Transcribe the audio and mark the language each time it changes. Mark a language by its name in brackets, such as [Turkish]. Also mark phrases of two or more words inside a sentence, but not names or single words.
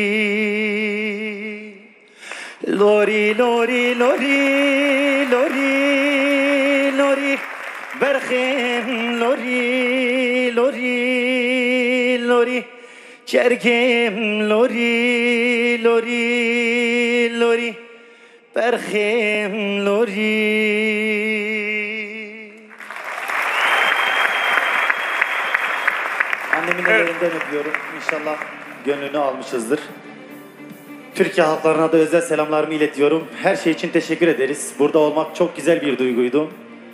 [Kurdish] Lori lori lori lori lori Berhem lori lori lori Cergem lori lori lori Berhem lori. [Turkish] Annemin ellerinden öpüyorum. İnşallah gönlünü almışızdır. Türkiye halklarına da özel selamlarımı iletiyorum. Her şey için teşekkür ederiz. Burada olmak çok güzel bir duyguydu.